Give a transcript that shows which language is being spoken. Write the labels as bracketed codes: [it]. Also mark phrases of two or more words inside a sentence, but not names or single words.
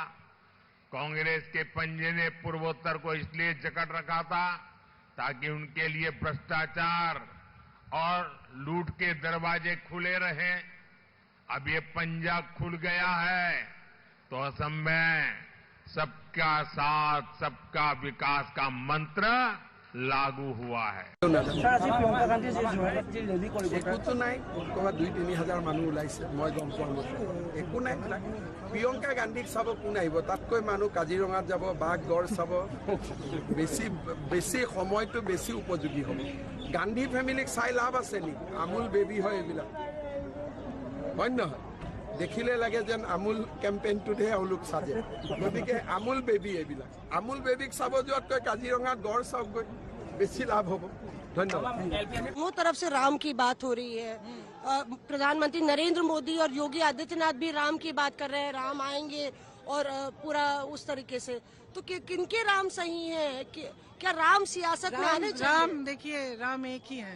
[hi] कांग्रेस के पंजे ने पूर्वोत्तर को इसलिए जकड़ रखा था ताकि उनके लिए भ्रष्टाचार और लूट के दरवाजे खुले रहें। अब ये पंजा खुल गया है तो असम में सबका साथ सबका विकास का मंत्र लागू हुआ है। [as] একোতো নাই, ক'ৰবাত 2-3 হাজাৰ মানুহ ওলাইছে, মই গম পোৱা মতে একো নাই। প্ৰিয়ংকা গান্ধীক চাব কোন আহিব? তাতকৈ মানুহ কাজিৰঙাত যাব, বাঘ গড় চাব। বেছি সময়টো বেছি উপযোগী হ'ব। গান্ধী ফেমিলিক চাই লাভ আছে নেকি? আমুল বেবী হয় এইবিলাক, হয় নহয়? দেখিলে লাগে যেন আমুল কেম্পেইনটোতহে এওঁলোক চাজে। গতিকে আমুল বেবী এইবিলাক। আমুল বেবীক চাব যোৱাতকৈ কাজিৰঙাত গড় চাওকগৈ, বেছি লাভ হ'ব। [hi] धन्यवाद। दोनों तरफ से राम की बात हो रही है। प्रधानमंत्री नरेंद्र मोदी और योगी आदित्यनाथ भी राम की बात कर रहे हैं, राम आएंगे और पूरा उस तरीके से। तो किनके राम सही है? क्या राम सियासत में आने चाहिए? राम देखिए, राम एक ही है।